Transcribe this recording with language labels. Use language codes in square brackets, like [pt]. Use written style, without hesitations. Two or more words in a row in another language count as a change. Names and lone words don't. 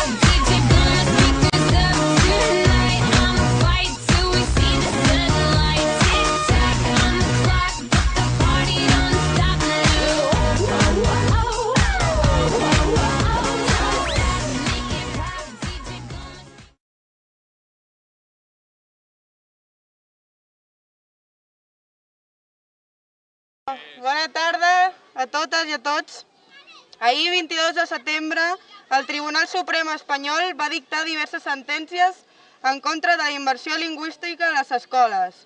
[en] DJ gonna speak this up tonight. I'ma fight till we see the sunlight. Tick tock on the clock, but the party don't stop now. Don't stop, make it pop. DJ gonna speak. [ca] Bona tarda a totes i a tots. Ahir, 22 de setembre, el Tribunal Suprem espanyol va dictar diverses sentències en contra de la immersió lingüística a les escoles.